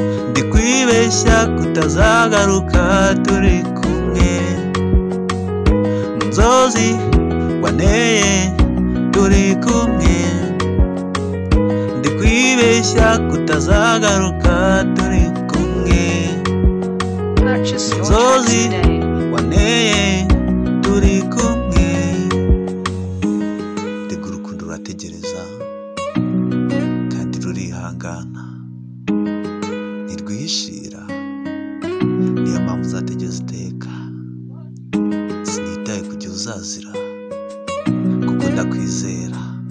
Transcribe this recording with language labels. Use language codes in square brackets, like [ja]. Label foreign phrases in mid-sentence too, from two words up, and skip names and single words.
[rw] Ndi kwibeshya kutazagaruka turi kumwe, mu nzozi waneye turi kumwe. Ndi kwibeshya kutazagaruka turi kumwe. [en] Purchase your Inzozi tracks today. [rw] wanteye turi kumwe. Reka urukundo rurategereza, kandi rurihangana. Ntirwihishira. Niyo mpamvu uzategereza iteka. Sinitaye ku gihe uzazira, kuko ndakwizera.